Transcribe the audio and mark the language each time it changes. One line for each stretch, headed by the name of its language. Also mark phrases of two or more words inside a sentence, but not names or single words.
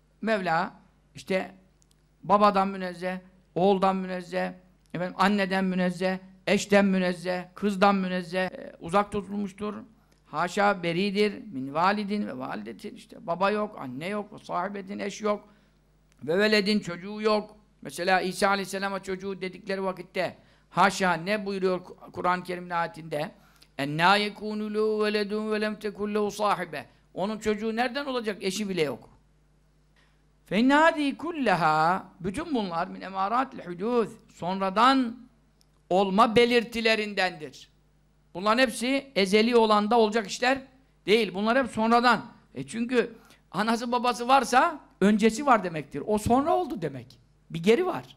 Turkish: Mevla işte babadan münezzeh, oğuldan münezzeh, efendim, anneden münezzeh, eşten münezzeh, kızdan münezzeh, uzak tutulmuştur. Haşa beridir,
Arabic: من والد ووالدة,
Turkish: işte baba yok, anne yok, sahibetin, eş yok,
Arabic: وولد,
Turkish: çocuğu yok. Mesela İsa Aleyhisselam'a çocuğu dedikleri vakitte, haşa ne buyuruyor Kur'an-ı Kerim'in ayetinde?
Arabic: اَنَّا يَكُونُ لَهُ وَلَدٌ وَلَمْ تَكُنْ لَهُ صَاحِبَةٌ.
Turkish: Onun çocuğu nereden olacak? Eşi bile yok.
Arabic: فَاِنَّ هَذِي كُلَّهَا.
Turkish: Bütün bunlar
Arabic: من أمارات الحدوث,
Turkish: sonradan olma belirtilerindendir. Bunların hepsi ezeli olanda olacak işler değil. Bunlar hep sonradan. Çünkü anası babası varsa öncesi var demektir. O sonra oldu demek. Bir geri var.